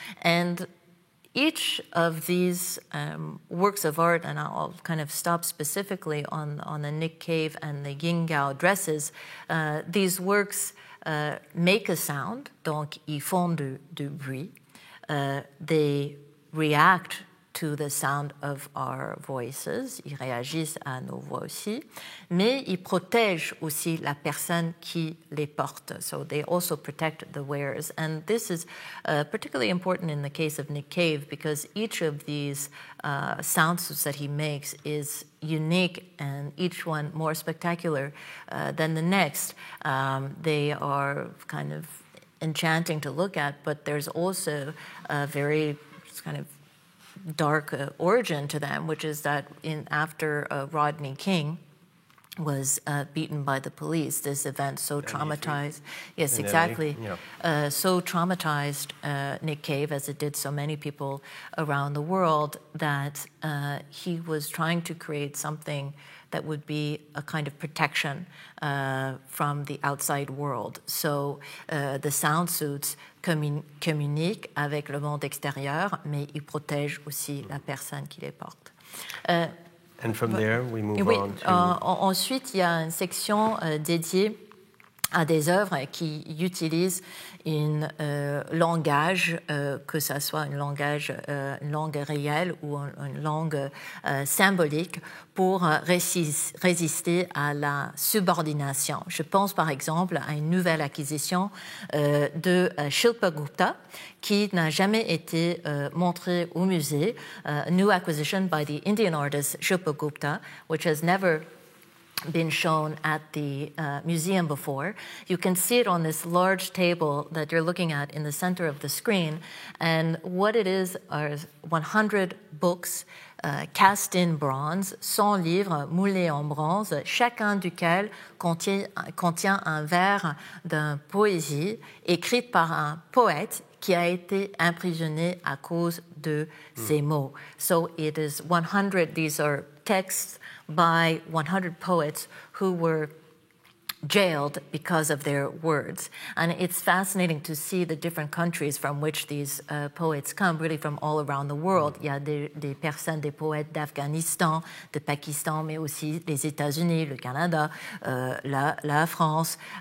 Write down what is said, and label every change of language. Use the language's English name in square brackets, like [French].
[English] And each of these works of art, and I'll kind of stop specifically on the Nick Cave and the Yin Gao dresses, these works make a sound, [French] donc ils font du bruit. [English] They react to the sound of our voices, [French] ils réagissent à nos voix aussi, mais ils protègent aussi la personne qui les porte. [English] So they also protect the wearers. And this is particularly important in the case of Nick Cave because each of these sound suits that he makes is unique and each one more spectacular than the next. They are kind of enchanting to look at, but there's also a very kind of dark origin to them, which is that after Rodney King was beaten by the police, this event so traumatized. Yes, exactly. Yeah. So traumatized Nick Cave, as it did so many people around the world, that he was trying to create something that would be a kind of protection from the outside world. So the sound suits [French] communiquent avec le monde extérieur, mais ils protègent aussi la personne qui les porte. [English] And from there, we move on to... [French] Ensuite, il y a une section dédiée à des œuvres qui utilisent un langage, que ce soit une langue réelle ou une langue symbolique, pour résister à la subordination. Je pense par exemple à une nouvelle acquisition de Shilpa Gupta qui n'a jamais été montrée au musée. [English] A new acquisition by the Indian artist Shilpa Gupta, which has never been shown at the museum before. You can see it on this large table that you're looking at in the center of the screen. And what it is are 100 books cast in bronze, [French] 100 livres moulés en bronze, chacun duquel contient un vers d'une poésie écrite par un poète qui a été emprisonné à cause de ces mots. [English] So it is 100, these are texts by 100 poets who were jailed because of their words. And it's fascinating to see the different countries from which these poets come, really from all around the world. [French] Il y a des personnes, des poètes d'Afghanistan, de Pakistan, mais aussi des États-Unis, le Canada, la France.